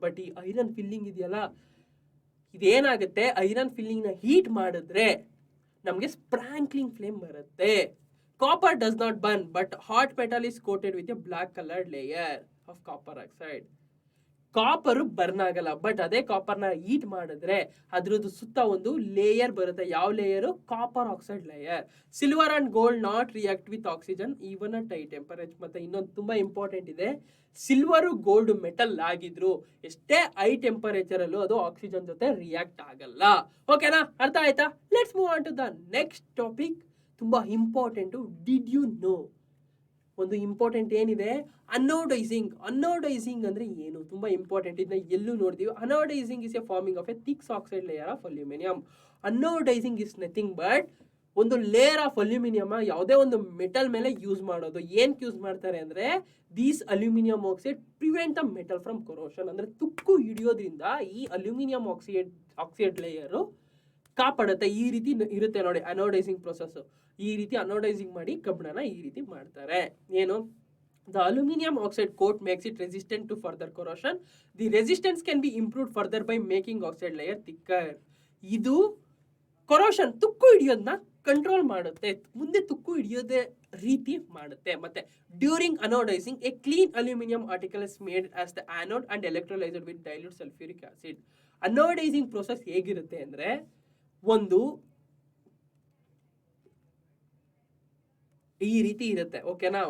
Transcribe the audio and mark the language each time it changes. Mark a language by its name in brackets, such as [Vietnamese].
[Kannada] But ಈ iron filling ಇದೆಯಲ್ಲ ಇದೇನಾಗುತ್ತೆ, iron filling ನ ಹೀಟ್ ಮಾಡಿದ್ರೆ ನಮಗೆ ಸ್ಪ್ರಾಂಕ್ಲಿಂಗ್ ಫ್ಲೇಮ್ ಬರುತ್ತೆ. [English] Copper does not burn, but hot metal is coated with a black colored layer of copper oxide. [Kannada] Copper burn ಆಗಲ್ಲ, but ಅದೇ copper ನ heat ಮಾಡಿದ್ರೆ ಅದ್ರದ್ದು ಸುತ್ತ ಒಂದು ಲೇಯರ್ ಬರುತ್ತೆ. ಯಾವ layer? [English] Copper oxide layer. Silver and gold not react with oxygen even at high temperature. [Kannada] ಮತ್ತೆ ಇನ್ನೊಂದು ತುಂಬಾ ಇಂಪಾರ್ಟೆಂಟ್ ಇದೆ, ಸಿಲ್ವರ್ ಗೋಲ್ಡ್ ಮೆಟಲ್ ಆಗಿದ್ರು ಎಷ್ಟೇ ಹೈ ಟೆಂಪರೇಚರ್ ಅಲ್ಲೂ ಅದು ಆಕ್ಸಿಜನ್ ಜೊತೆ ರಿಯಾಕ್ಟ್ ಆಗಲ್ಲ. ಓಕೆನಾ, ಅರ್ಥ ಆಯ್ತಾ? [English] Let's move on to the next topic. [Kannada] ತುಂಬಾ ಇಂಪಾರ್ಟೆಂಟು. [English] Did you know? [Kannada] ಒಂದು ಇಂಪಾರ್ಟೆಂಟ್ ಏನಿದೆ, ಅನೋಡೈಸಿಂಗ್. ಅನೋಡೈಸಿಂಗ್ ಅಂದ್ರೆ ಏನು? ತುಂಬಾ ಇಂಪಾರ್ಟೆಂಟ್. ಇದನ್ನ ಎಲ್ಲೂ ನೋಡ್ತೀವಿ. [English] Anodising is a forming of a thick oxide layer of aluminium. Anodising is nothing but [Kannada] ಒಂದು ಲೇಯರ್ ಆಫ್ ಅಲ್ಯೂಮಿನಿಯಂ ಯಾವುದೇ ಒಂದು ಮೆಟಲ್ ಮೇಲೆ ಯೂಸ್ ಮಾಡೋದು. ಏನಕ್ಕೆ ಯೂಸ್ ಮಾಡ್ತಾರೆ ಅಂದ್ರೆ [English] These aluminium oxide prevent the metal from corrosion. [Kannada] ಅಂದ್ರೆ ತುಕ್ಕು ಹಿಡಿಯೋದ್ರಿಂದ ಈ ಅಲ್ಯೂಮಿನಿಯಂ ಆಕ್ಸೈಡ್ ಲೇಯರ್ ಕಾಪಾಡುತ್ತೆ. ಈ ರೀತಿ ಇರುತ್ತೆ ನೋಡಿ ಅನೋಡೈಸಿಂಗ್ ಪ್ರೊಸೆಸ್. ಈ ರೀತಿ ಅನೋಡೈಸಿಂಗ್ ಮಾಡಿ ಕಬ್ಬಣನ ಈ ರೀತಿ ಮಾಡ್ತಾರೆ. ಏನು? [English] The aluminum oxide coat makes it resistant to further corrosion. The resistance can be improved further by making oxide layer thicker. [Kannada] ಇದು ಕೊರೋಷನ್, ತುಕ್ಕು ಹಿಡಿಯೋದನ್ನ ಕಂಟ್ರೋಲ್ ಮಾಡುತ್ತೆ, ಮುಂದೆ ತುಕ್ಕು ಹಿಡಿಯೋದೇ ರೀತಿ ಮಾಡುತ್ತೆ. ಮತ್ತೆ [English] During anodising a clean aluminium article is made as the anode and electrolysed with dilute sulphuric acid. [Kannada] ಅನೋಡೈಸಿಂಗ್ process ಹೇಗಿರುತ್ತೆ ಅಂದ್ರೆ ಒಂದು ಈ ರೀತಿ ಇರುತ್ತೆ. ಓಕೆನಾ.